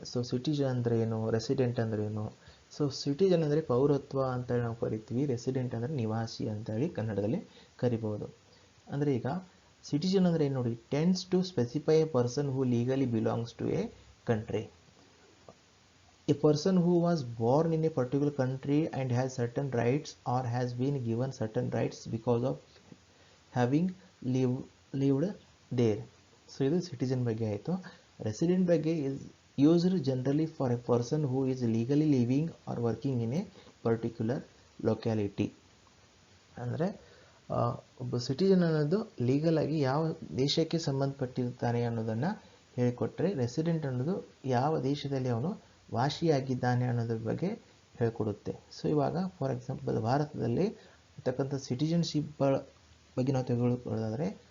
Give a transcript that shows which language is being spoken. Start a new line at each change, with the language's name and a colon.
Kannada: So citizen ಅಂದರೆ ಏನು, resident ಅಂದರೆ ಏನು. ಸೊ ಸಿಟಿಜನ್ ಅಂದರೆ ಪೌರತ್ವ ಅಂತೇಳಿ ನಾವು ಕರಿತೀವಿ, ರೆಸಿಡೆಂಟ್ ಅಂದರೆ ನಿವಾಸಿ ಅಂತೇಳಿ ಕನ್ನಡದಲ್ಲಿ ಕರಿಬೋದು. ಅಂದರೆ ಈಗ ಸಿಟಿಜನ್ ಅಂದರೆ ಏನು ನೋಡಿ,
English: Tends to specify a person who legally belongs to a country. A person who was born in a particular country and has certain rights or has been given certain rights because of having lived there.
Kannada: So ಇದು citizen ಬಗ್ಗೆ ಆಯಿತು. Resident ಬಗ್ಗೆ
English: is used generally for a person who is legally living or working in a particular locality.
Kannada: ಅಂದರೆ ಒಬ್ಬ citizen ಅನ್ನೋದು legal ಆಗಿ ಯಾವ ದೇಶಕ್ಕೆ ಸಂಬಂಧಪಟ್ಟಿರ್ತಾನೆ ಅನ್ನೋದನ್ನು ಹೇಳಿಕೊಟ್ರೆ, ರೆಸಿಡೆಂಟ್ ಅನ್ನೋದು ಯಾವ ದೇಶದಲ್ಲಿ ಅವನು ವಾಸಿಯಾಗಿದ್ದಾನೆ ಅನ್ನೋದ್ರ ಬಗ್ಗೆ ಹೇಳಿಕೊಡುತ್ತೆ. ಸೊ ಇವಾಗ ಫಾರ್ ಎಕ್ಸಾಂಪಲ್ ಭಾರತದಲ್ಲಿ ಇರ್ತಕ್ಕಂಥ ಸಿಟಿಜನ್ಶಿಪ್ ಬಗ್ಗೆ ನಾವು ತೆಗೆದುಕೊಳ್ಳೋದಾದರೆ